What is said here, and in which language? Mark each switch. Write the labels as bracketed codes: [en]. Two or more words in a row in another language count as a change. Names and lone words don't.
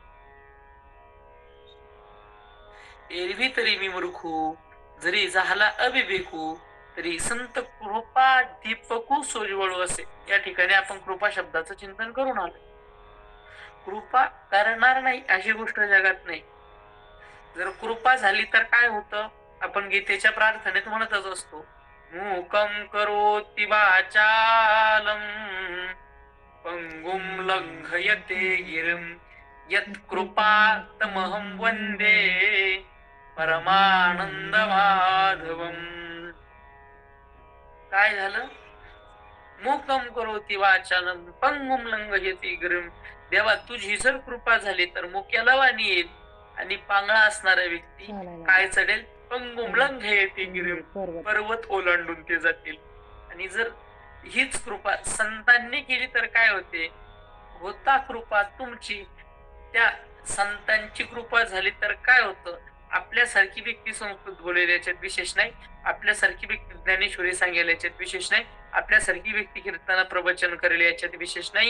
[mr] एरवी तरी मी मूर्खू, जरी झाला अविवेकू, तरी संत कृपा दीपकू सोजवळू असे. या ठिकाणी आपण कृपा शब्दाचं चिंतन करून आलो. कृपा करणार नाही अशी गोष्ट जगात नाही. जर कृपा झाली तर काय होतं, आपण गीतेच्या प्रार्थनेत म्हणतच असतो, [sa] मूकं करोति वाचालं पंगुं लंघयते गिरिं यत्कृपातमहं वन्दे परमानंद माधवम. [mr] काय झालं? [sa] मूकं करोति वाचालं पंगुं लंघयते गिरिं. [mr] देवा तुझी जर कृपा झाली तर मुक्याला वाणी येईल, आणि पांगळा असणारा व्यक्ती काय चढेल? [sa] पंगुं लंघयते गिरिं, [mr] पर्वत ओलांडून ते जातील. आणि जर हीच कृपा संतांनी केली तर काय होते? होता कृपा तुमची. त्या संतांची कृपा झाली तर काय होतं? आपल्यासारखी व्यक्ती संस्कृत बोलेल याच्यात विशेष नाही, आपल्यासारखी व्यक्ती ज्ञानेश्वरी सांगेल याच्यात विशेष नाही, आपल्यासारखी व्यक्ती कीर्तन प्रवचन करेल याच्यात विशेष नाही.